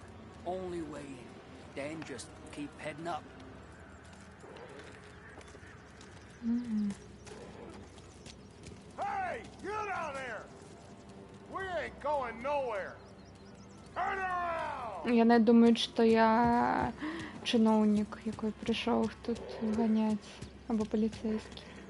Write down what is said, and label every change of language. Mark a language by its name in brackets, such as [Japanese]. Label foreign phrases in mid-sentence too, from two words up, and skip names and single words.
[English] Only way in. Then just keep heading up. Hey, you down there! We ain't going nowhere. Turn around! [Belarusian] Яны думаюць, што я чыноўнік, якой прыйшоў тут ганяць, або паліцейскі.